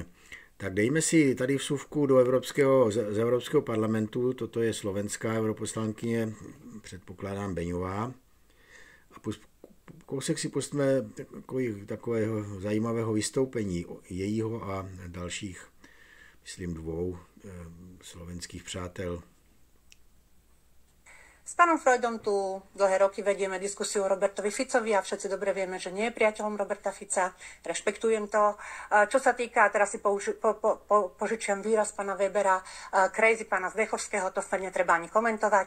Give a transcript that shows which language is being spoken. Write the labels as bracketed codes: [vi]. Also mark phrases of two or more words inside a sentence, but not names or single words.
[cs] Tak dejme si tady vsuvku z Evropského parlamentu, toto je slovenská europoslankyně, předpokládám Beňová. A kousek si pustíme takového zajímavého vystoupení jejího a dalších, myslím, 2 slovenských přátel. [sk] S pánom Freudom tu dlhé roky vedieme diskusiu o Robertovi Ficovi a všetci dobre vieme, že nie je priateľom Roberta Fica. Rešpektujem to. Čo sa týka, teraz si požičiam výraz pána Webera, crazy pána Zdechovského, to sa netreba ani komentovať.